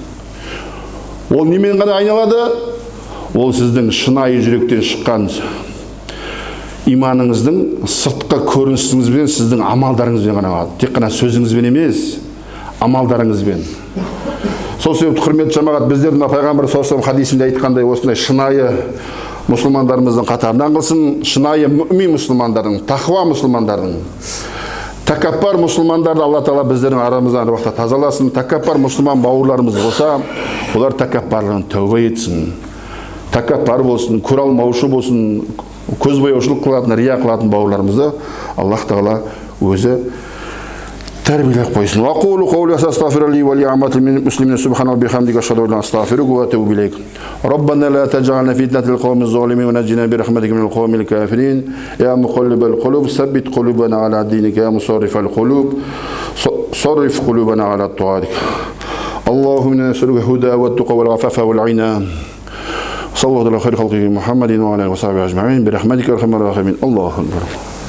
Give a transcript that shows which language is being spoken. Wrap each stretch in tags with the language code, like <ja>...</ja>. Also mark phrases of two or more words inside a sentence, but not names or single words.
<kk>Ол немен ғана айналады? Ол сіздің шынайы жүректен шыққан иманыңыздың сыртқы көрінісіңізбен, сіздің амалдарыңызбен ғана алады. Тек қана сөзіңізбен емес, амалдарыңызбен. Сол себепті құрметті жамағат, біздердің пайғамбар</kk> <ar>صلى الله عليه وسلم</ar> <kk>хадисінде айтқандай осындай шынайы мұсылмандарымыздың қатарынан қылсын, шынайы мүмин мұсылмандардың, тақуа мұсылмандардың. Тәкаппар мұсылмандарды Алла Тағала біздердің арамыздан әр уақытта тазаласын. Тәкаппар мұсылман бауырларымыз болса, олар тәкаппарлығын тәуба етсін. Тәкаппар болсын, көре алмаушы болсын, көзбояушылық қылатын, рия қылатын бауырларымызды Аллах Тағала өзі тәрбиелеп қойсын.</kk> <ar>وأقول قولي أستغفر الله ولعامة المسلمين سبحانك وبحمدك أشهد أن لا أستغفرك وأتوب إليك. ربنا لا تجعلنا فتنة للقوم الظالمين ونجنا برحمتك من القوم الكافرين. يا مقلب القلوب ثبت قلوبنا على دينك يا مصرف القلوب صرف قلوبنا على طاعتك. اللهم إنا نسألك الهدى والتقى والعفاف والغنى. صلى الله على خير خلقه محمد وعلى آله وصحبه أجمعين برحمتك يا أرحم الراحمين. الله أكبر.</ar>